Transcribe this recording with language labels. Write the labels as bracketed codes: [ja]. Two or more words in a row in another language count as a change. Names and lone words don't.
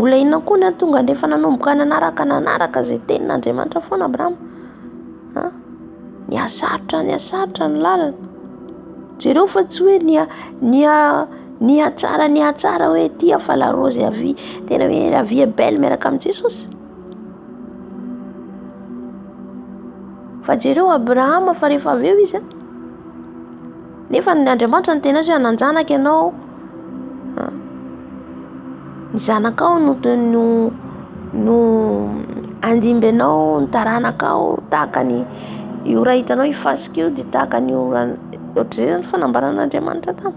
[mg] mbola inona koa ny tonga nefa nanomboka nanaraka zay tenin'Andriamanitra foana Abrahama. Niasarotra ny lalana. Jereo fa tsy hoe ny atsara hoe tia fa [fr] la rose [mg] avy tena hoe [fr] la vie est belle [mg] miaraka amin'ny Jesosy. Fa jereo Abrahama fa rehefa avy eo izy nefa ny Andriamanitra ny tena hoe hananjanaka ianao, ny zanakao no andimby anao, ny taranakao tahaka ny io raha hitanao ifasika io dia tahaka ny ohatr'izay ny fanambaran'Andriamanitra taminy.